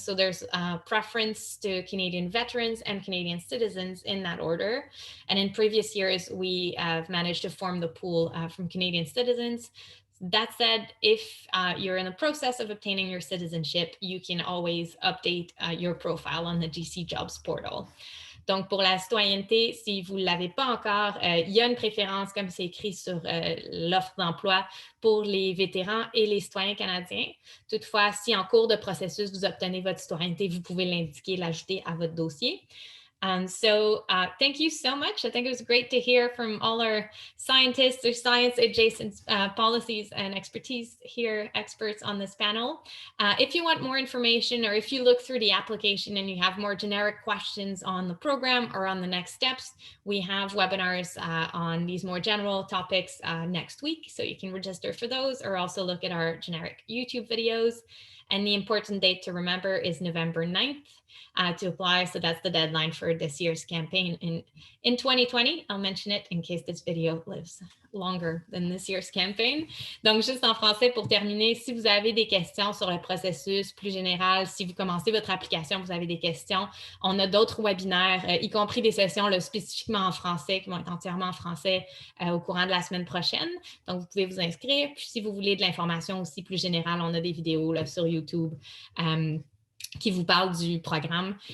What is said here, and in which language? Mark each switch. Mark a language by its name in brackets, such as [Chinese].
[English] So there's a preference to Canadian veterans and Canadian citizens in that order. And in previous years, we have managed to form the pool from Canadian citizens. That said, if you're in the process of obtaining your citizenship, you can always update your profile on the GC Jobs portal. [French] Donc, pour la citoyenneté, si vous ne l'avez pas encore, il y a une préférence, comme c'est écrit sur l'offre d'emploi, pour les vétérans et les citoyens canadiens. Toutefois, si en cours de processus, vous obtenez votre citoyenneté, vous pouvez l'indiquer, l'ajouter à votre dossier. [English] So thank you so much. I think it was great to hear from all our scientists or science adjacent policies and expertise here, experts on this panel. If you want more information, or if you look through the application and you have more generic questions on the program or on the next steps, we have webinars on these more general topics next week. So you can register for those, or also look at our generic YouTube videos. And the important date to remember is November 9th. To apply. So that's the deadline for this year's campaign in 2020. I'll mention it in case this video lives longer than this year's campaign. [French] Donc, juste en français pour terminer, si vous avez des questions sur le processus plus général, si vous commencez votre application, vous avez des questions, on a d'autres webinaires, y compris des sessions là, spécifiquement en français, qui vont être entièrement en français au courant de la semaine prochaine. Donc, vous pouvez vous inscrire. Puis, si vous voulez de l'information aussi plus générale, on a des vidéos là, sur YouTube qui vous parlent du programme.